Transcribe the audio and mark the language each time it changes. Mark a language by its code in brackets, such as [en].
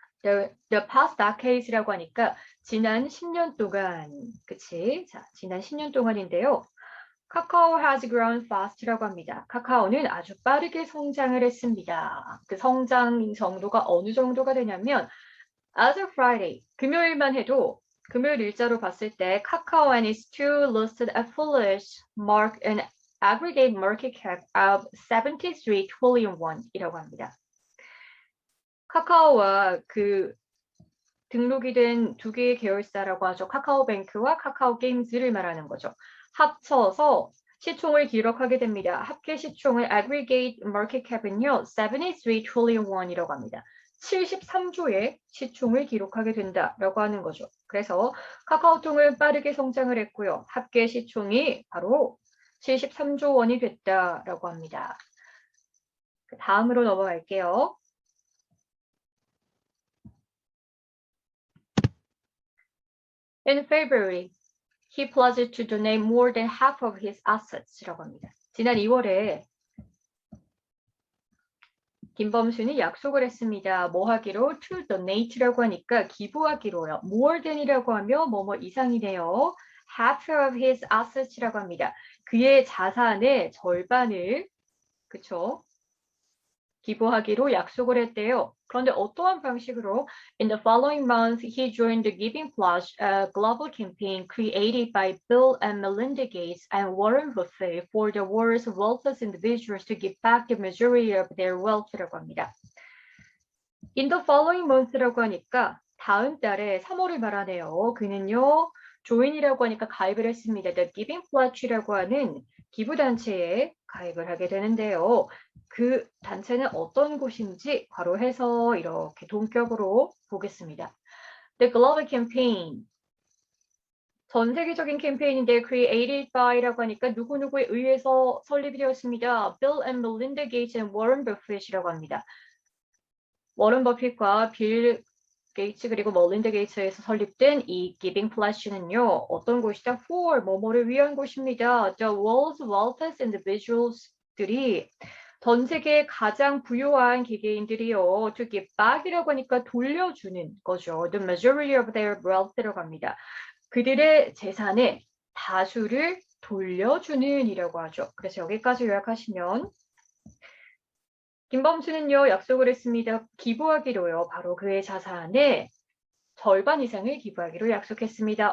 [en] The past decades [ko] 라고 하니까 지난 10년 동안, 그치? 자, 지난 10년 동안인데요. [en] Kakao has grown fast라고 합니다. [ko] 카카오는 아주 빠르게 성장을 했습니다. [en] 그 성장 정도가 어느 정도가 되냐면 As of Friday, [ko] 금요일만 해도 금요일 일자로 봤을 때 [en] Kakao and its two listed affiliates mark an aggregate market cap of 73 trillion won [ko] 이라고 합니다. 카카오와 그 등록이 된 두 개의 계열사라고 하죠. 카카오뱅크와 카카오게임즈를 말하는 거죠. 합쳐서 시총을 기록하게 됩니다. 합계 시총의 [en] aggregate market cap은요, 73 trillion won이라고 합니다. [ko] 73조의 시총을 기록하게 된다라고 하는 거죠. 그래서 카카오톡은 빠르게 성장을 했고요. 합계 시총이 바로 73조 원이 됐다라고 합니다. 다음으로 넘어갈게요. [en] In February, he pledged to donate more than half of his assets [ko] 라고 합니다. 지난 2월에 김범수는 약속을 했습니다. 뭐 하기로? [en] To donate [ko] 라고 하니까 기부하기로요. [en] More than [ko] 이라고 하면 뭐뭐 이상이네요. [en] Half of his assets라고 합니다. [ko] 그의 자산의 절반을 그쵸? 기부하기로 약속을 했대요. 그런데 어떠한 방식으로? [en] In the following month, he joined the Giving Pledge, a global campaign created by Bill and Melinda Gates and Warren Buffett for the world's wealthiest individuals to give back the majority of their wealth [ko] 라고 합니다. [en] In the following month [ko] 라고 하니까 다음 달에 3월을 말하네요. 그는요, join이라고 하니까 가입을 했습니다. The Giving Pledge라고 하는 기부단체에 가입을 하게 되는데요. 그 단체는 어떤 곳인지 바로 해서 이렇게 동격으로 보겠습니다. [en] The Global Campaign. [ko] 전 세계적인 캠페인인데 created by라고 하니까 누구누구에 의해서 설립이 되었습니다. [en] Bill and Melinda Gates and Warren Buffett이라고 합니다. [ko] 워런 버핏과 빌 게이츠 그리고 멀린다 게이츠에서 설립된 이 Giving Pledge는요. 어떤 곳이다? For 뭐뭐를 위한 곳입니다. [en] The world's wealthiest individuals [ko] 들이 전 세계의 가장 부유한 개개인들이요. To give back이라고 하니까 돌려주는 거죠. [en] The majority of their wealth라고 합니다. [ko] 그들의 재산의 다수를 돌려주는 이라고 하죠. 그래서 여기까지 요약하시면 김범수는요, 약속을 했습니다. 기부하기로요. 바로 그의 자산의 절반 이상을 기부하기로 약속했습니다.